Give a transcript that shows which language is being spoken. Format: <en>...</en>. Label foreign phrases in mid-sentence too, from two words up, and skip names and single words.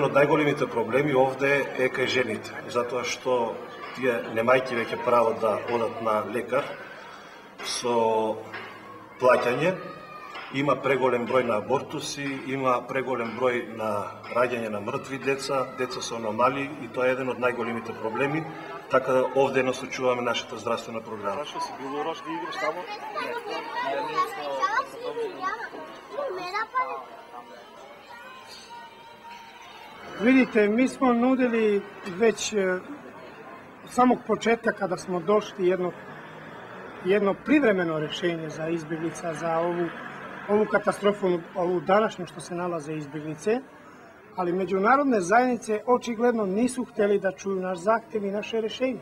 <mk>од најголемите проблеми овде е кај жените, затоа што тие немајќи веќе право да одат на лекар со плаќање, има преголем број на абортуси, има преголем број на раѓање на мртви деца, деца со аномалии, и тоа е еден од најголемите проблеми, така да овде насочуваме нашата здравствена програма.</mk> <sr>Зашто си бил урош да играш тамо? Vidite, mi smo nudili već samog početka kada smo došli jedno privremeno rješenje za izbjeglica, za ovu katastrofu, ovu današnju što se nalaze izbjeglice, ali međunarodne zajednice očigledno nisu htjeli da čuju naš zahtjev i naše rješenje.</sr>